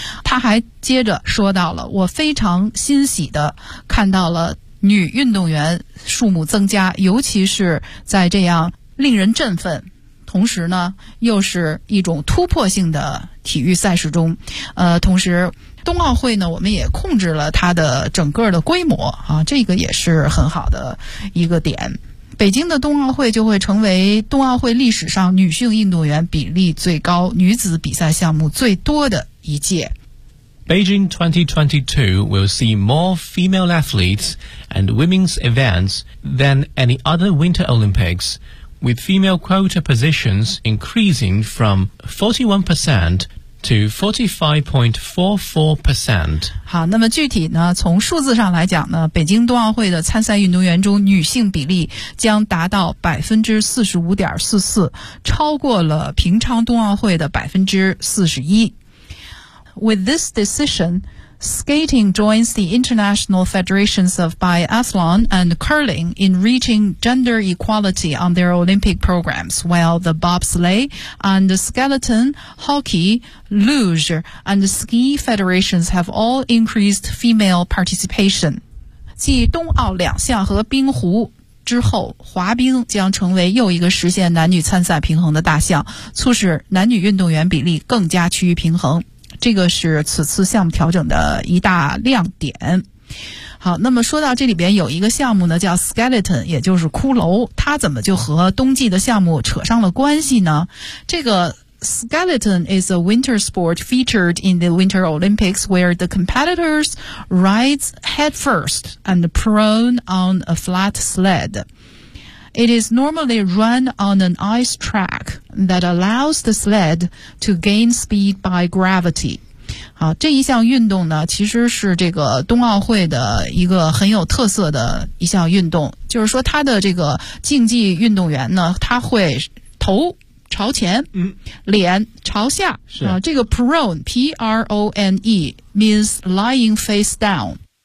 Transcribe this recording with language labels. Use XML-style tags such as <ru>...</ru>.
<zh>他还接着说到了，我非常欣喜的看到了女运动员数目增加，尤其是在这样令人振奋，同时呢又是一种突破性的体育赛事中，同时。冬奥会呢，我们也控制了它的整个的规模啊，这个也是很好的一个点。北京的冬奥会就会成为冬奥会历史上女性运动员比例最高、女子比赛项目最多的一届。</zh> <en>Beijing 2022 will see more female athletes and women's events than any other Winter Olympics, with female quota positions increasing from 41%to 45.44%。</en> <zh>好，那么具体呢，从数字上来讲呢，北京冬奥会的参赛运动员中女性比例将达到 45.44%， 超过了平昌冬奥会的 41%。</zh> <en>With this decision, skating joins the International Federations of Biathlon and Curling in reaching gender equality on their Olympic programs, while the bobsleigh and the skeleton, hockey, luge, and ski federations have all increased female participation.</en> <zh>继冬奥两项和冰壶之后，滑冰将成为又一个实现男女参赛平衡的大项，促使男女运动员比例更加趋于平衡。这个是此次项目调整的一大亮点。好，那么说到这里边有一个项目呢，叫 skeleton， 也就是骷髅，它怎么就和冬季的项目扯上了关系呢？这个</zh> <en>skeleton is a winter sport featured in the Winter Olympics where the competitors rides head first and prone on a flat sled. It is normally run on an ice track. That allows the sled to gain speed by gravity.</en> <zh>好，这一项运动呢，其实是这个冬奥会的一个很有特色的一项运动。就是说，他的这个竞技运动员呢，他会头朝前，脸朝下。是啊，这个</zh> <en>prone, P-R-O-N-E, means lying face down.</en>